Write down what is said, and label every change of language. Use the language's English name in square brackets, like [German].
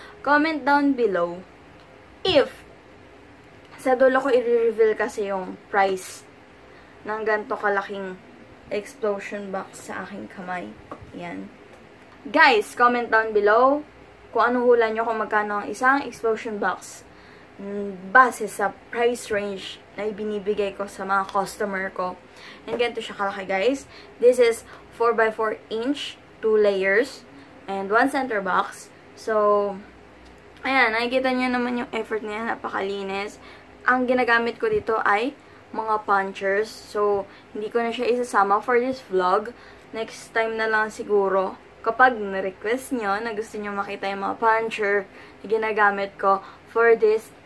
[English] Comment down below [Filipino] if sa dulo ko i-reveal kasi yung price ng ganito kalaking explosion box sa aking kamay. Yan. [English] Guys, comment down below [Filipino] kung anong hula nyo kung magkano ang isang explosion box base sa [English] price range [Filipino] na ibinibigay ko sa mga customer ko. And ganito siya kalaki, guys. [English] This is 4x4 inch, 2 layers, and 1 center box. [Filipino] So, ayan, nakikita nyo naman yung effort niya, napakalinis. Ang ginagamit ko dito ay mga punchers. So, hindi ko na siya isasama [English] for this vlog. [Filipino] Next time na lang siguro kapag na-request nyo na gusto nyo makita yung mga puncher na ginagamit ko [English] for this